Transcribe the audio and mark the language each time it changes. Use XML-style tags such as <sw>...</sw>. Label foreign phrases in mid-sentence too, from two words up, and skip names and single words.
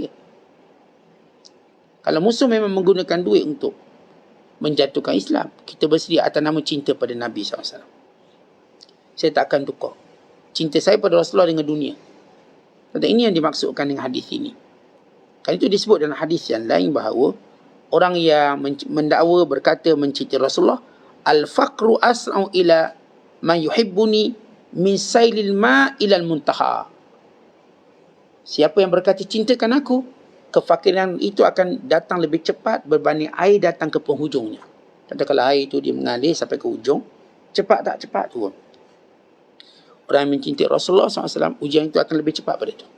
<ms>Kalau musuh memang menggunakan duit untuk menjatuhkan Islam, kita bersedia atas nama cinta pada Nabi SAW. Saya tak akan tukar cinta saya pada Rasulullah dengan dunia. Dan ini yang dimaksudkan dengan hadis ini. Kan itu disebut dalam hadis yang lain bahawa orang yang mendakwa berkata mencintai Rasulullah,</ms> <ar>الفقر أسرع إلى من يحبني من سيل الماء إلى المنتهى.</ar> <ms>Siapa yang berkata cintakan aku, kefakiran itu akan datang lebih cepat berbanding air datang ke penghujungnya. Kata kalau air itu dia mengalir sampai ke hujung, cepat tak cepat turun. Orang yang mencintai Rasulullah SAW, ujian itu akan lebih cepat pada itu.</ms>